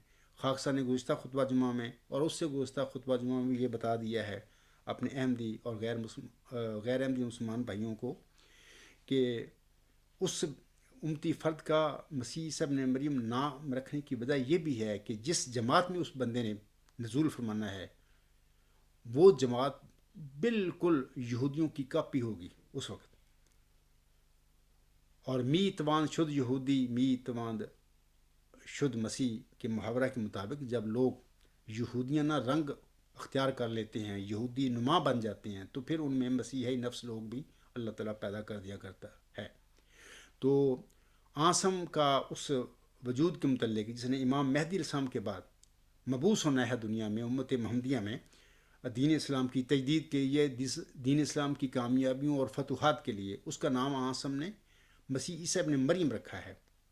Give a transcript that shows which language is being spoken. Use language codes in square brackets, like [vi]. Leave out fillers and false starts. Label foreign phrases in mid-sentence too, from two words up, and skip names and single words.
[ur] خاکسار نے گزشتہ خطبہ جمعہ میں اور اس سے گزشتہ خطبہ جمعہ میں یہ بتا دیا ہے، اپنے احمدی اور غیر احمدی مسلمان بھائیوں کو کہ اس امتی فرد کا مسیح عیسیٰ ابن مریم نام رکھنے کی وجہ یہ بھی ہے کہ جس جماعت میں اس بندے نے نزول فرمانا ہے وہ جماعت بالکل یہودیوں کی کاپی ہوگی اس وقت. اور [fa] می تواند شد یہودی می تواند شد مسیح [ur] کے محاورہ کے مطابق جب لوگ یہودیانہ رنگ اختیار کر لیتے ہیں، یہودی نما بن جاتے ہیں، تو پھر ان میں مسیحی نفس لوگ بھی اللہ تعالیٰ پیدا کر دیا کرتا ہے. تو آسم کا اس وجود کے متعلق جس نے امام مہدی علیہ السلام کے بعد مبعوث ہونا ہے دنیا میں، امت محمدیہ میں دین اسلام کی تجدید کے لیے، دین اسلام کی کامیابیوں اور فتوحات کے لیے، اس کا نام آسم نے مسیح عیسیٰ ابن مریم رکھا ہے.